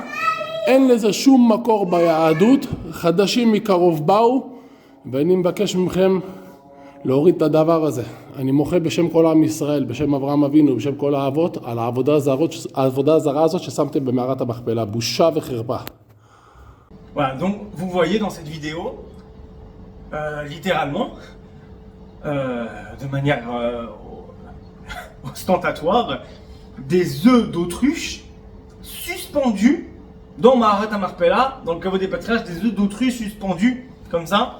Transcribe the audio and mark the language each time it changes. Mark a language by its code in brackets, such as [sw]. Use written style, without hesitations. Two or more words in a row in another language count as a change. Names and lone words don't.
[he] אין לזה שום מקור ביהדות. חדשים מקרוב באו, ואני מבקש מכם להוריד את הדבר הזה. אני מוחה בשם כל עם ישראל, בשם אברהם אבינו, בשם כל האבות, על העבודה הזרה הזאת ששמתם במערת המכפלה. בושה וחרפה. [fr] Voilà, donc vous voyez dans cette vidéo, littéralement, de manière ostentatoire, des œufs d'autruche suspendus dans Maharat HaMachpelah, dans le caveau des patriarches, des œufs d'autruche suspendus comme ça.